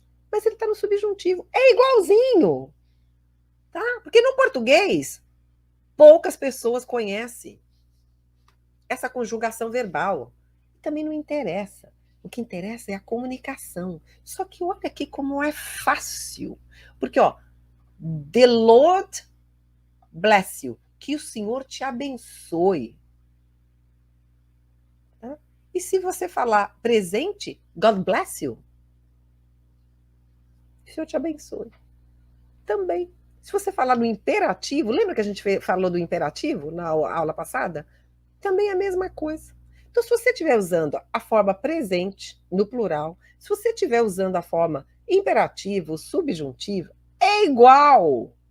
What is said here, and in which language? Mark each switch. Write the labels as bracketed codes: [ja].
[pt] Mas ele está no subjuntivo. É igualzinho. Tá? Porque no português, poucas pessoas conhecem essa conjugação verbal. Também não interessa. O que interessa é a comunicação. Só que olha aqui como é fácil. Porque, ó, [en] the Lord bless you. [pt] Que o Senhor te abençoe. Tá? E se você falar presente, [en] God bless you. [pt] O Senhor te abençoe. Também. Se você falar no imperativo, lembra que a gente falou do imperativo na aula passada? Também é a mesma coisa. Então, se você estiver usando a forma presente, no plural, se você estiver usando a forma imperativo, subjuntivo, é igual.